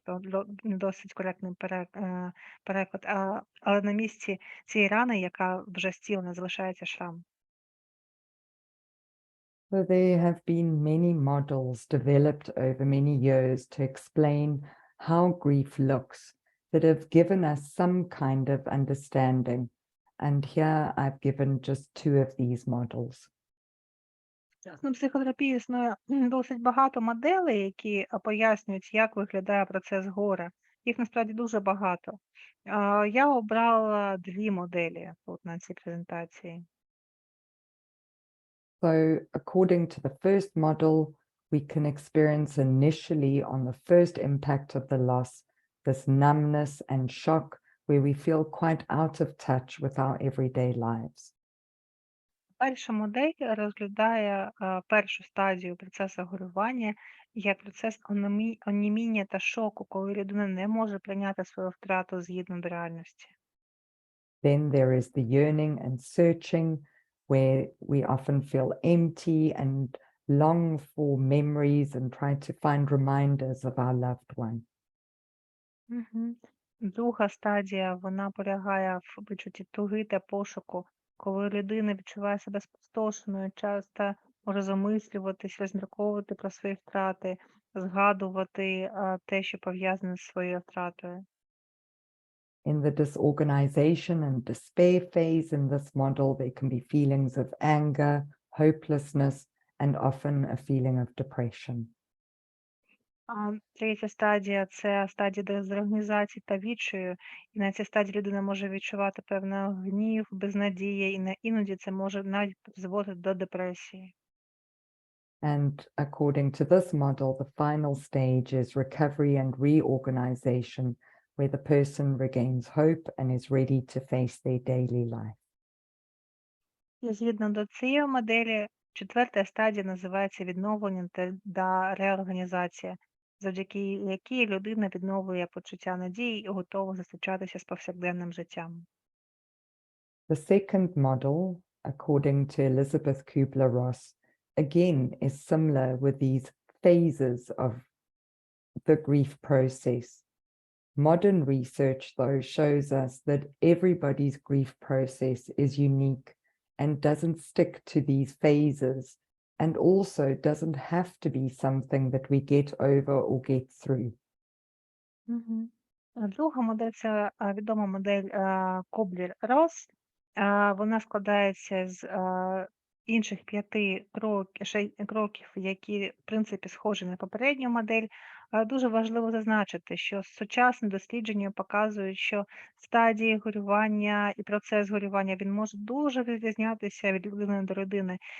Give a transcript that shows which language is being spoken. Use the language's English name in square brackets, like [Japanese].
[Ukrainian] То не досить коректний переклад. Але на місці цієї рани, яка вже зцілена, залишається шрам. [English] So there have been many models developed over many years to explain how grief looks that have given us some kind of understanding. And here I've given just two of these models. [Ukrainian] В сучасній психотерапії існує досить багато моделей, які пояснюють, як виглядає процес горя. Їх насправді дуже багато. Я обрала дві моделі тут на цій презентації. [English] So according to the first model, we can experience initially on the first impact of the loss, this numbness and shock where we feel quite out of touch with our everyday lives. [Ukrainian] Перша модель розглядає першу стадію процесу горювання як процес оніміння та шоку, коли людина не може прийняти свою втрату згідно до реальності. [English] Then there is the yearning and searching, where we often feel empty and long for memories and try to find reminders of our loved one. Мгм. [Ukrainian] Друга стадія, вона полягає в почутті туги та пошуку, коли людина відчуває себе спустошеною, часто може замислюватись, розмірковувати про свої втрати, згадувати те, що пов'язане з своєю втратою. [English] In the disorganization and despair phase in this model, there can be feelings of anger, hopelessness, and often a feeling of depression. [Ukrainian] Третя стадія це стадія дезорганізації та відчаю. І на цій стадії людина може відчувати певний гнів, безнадія, і іноді це може навіть призводити до депресії. [English] And according to this model, the final stage is recovery and reorganization, where the person regains hope and is ready to face their daily life. [Ukrainian] І згідно до цієї моделі, четверта стадія називається відновлення та реорганізація, завдяки якій людина відновлює почуття надії і готова зустрічатися з повсякденним життям. [English] The second model, according to Elizabeth Kubler-Ross, again is similar with these phases of the grief process. Modern research, though, shows us that everybody's grief process is unique and doesn't stick to these phases, and also doesn't have to be something that we get over or get through. Мгм. [Ukrainian] Друга модель це відома модель Коблер-Росс. Вона складається з інших 5 кроків, які, в принципі, схожі на попередню модель. Дуже важливо зазначити, що сучасні дослідження показують, що стадії горювання і процес горювання він може дуже відрізнятися від людини до людини.